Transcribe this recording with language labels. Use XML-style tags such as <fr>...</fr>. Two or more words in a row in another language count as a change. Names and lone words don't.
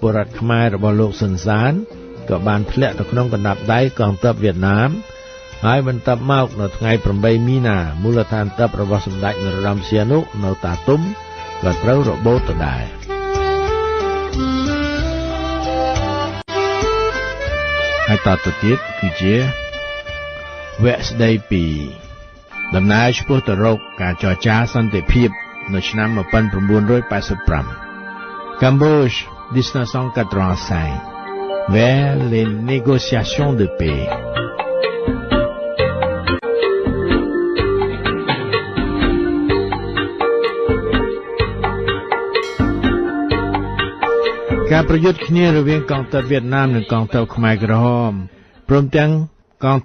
<km>ពលរដ្ឋខ្មែររបស់លោកស៊ិនសានក៏បានធ្លាក់ទៅក្នុងកណ្ដាប់ដៃកងទ័ពវៀតណាមហើយបន្ទាប់មកនៅថ្ងៃ 8 មីនាមូលដ្ឋានទ័ពរបស់សម្ដេចនរោត្តមសីហនុនៅតាទុំក៏ត្រូវរបូតដដែលហើយតទៅទៀតគឺជាវគ្គស្ដីពីដំណើរឆ្ពោះទៅរកការចរចាសន្តិភាពនៅឆ្នាំ 1985</km> <fr>Cambodge 1985 vers les négociations de paix</fr> <km>ការប្រយុទ្ធគ្នារវាងកងទ័ពវៀតណាមនិងកងទ័ពខ្មែរក្រហមព្រមទាំងកង</km>